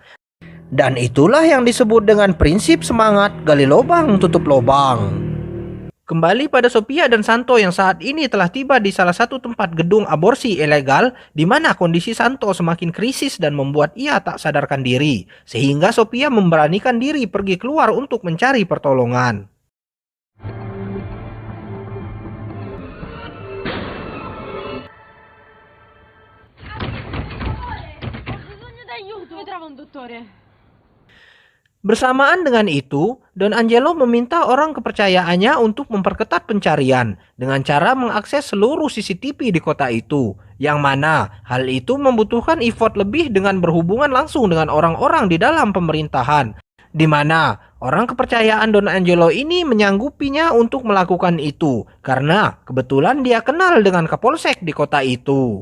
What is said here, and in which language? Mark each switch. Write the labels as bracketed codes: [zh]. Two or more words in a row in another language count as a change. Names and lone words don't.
[id] Dan itulah yang disebut dengan prinsip semangat gali lubang tutup lubang. Kembali pada Sophia dan Santo yang saat ini telah tiba di salah satu tempat gedung aborsi ilegal di mana kondisi Santo semakin krisis dan membuat ia tak sadarkan diri. Sehingga Sophia memberanikan diri pergi keluar untuk mencari pertolongan. [it] Ho bisogno d'aiuto. Mi trova un dottore. [id] Bersamaan dengan itu, Don Angelo meminta orang kepercayaannya untuk memperketat pencarian dengan cara mengakses seluruh CCTV di kota itu, yang mana hal itu membutuhkan effort lebih dengan berhubungan langsung dengan orang-orang di dalam pemerintahan, di mana orang kepercayaan Don Angelo ini menyanggupinya untuk melakukan itu karena kebetulan dia kenal dengan Kapolsek di kota itu.